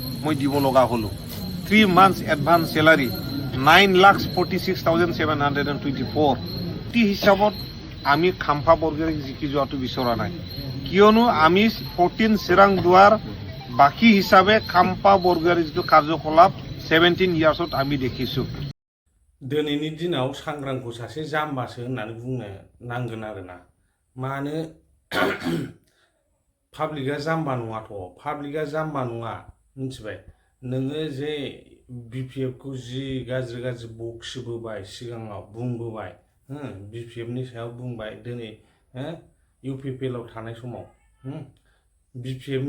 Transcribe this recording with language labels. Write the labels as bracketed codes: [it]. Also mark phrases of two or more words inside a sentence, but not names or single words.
[as] মই দিব লগা হলো 3 months এডভান্স স্যালারি 9,46,724 টি হিসাবত আমি খাম্পা বৰগোহাঞিক জিকি যোৱাটো বিচৰা নাই কিয়নো আমি 14 চিৰাং দুৱাৰ বাকি হিসাবে খাম্পা বৰগোহাঞিৰ যিটো কাৰ্যকলাপ 17 ইয়াৰ্ছত আমি দেখিছো [brx] दिनैनि दिनाव सांग्रांखौ सासे जाम्बासो होननानै बुंनो नांगोन आरोना मानो पाब्लिकआ जाम्बा नङाथ' पाब्लिकआ जाम्बा नङा मिथिबाय नोङो जे BPF खौ जि गाज्रि गाज्रि बखिबोबाय सिगाङाव बुंबोबाय BPF नि सायाव बुंबाय दिनै UPPL आव थानाय समाव BPF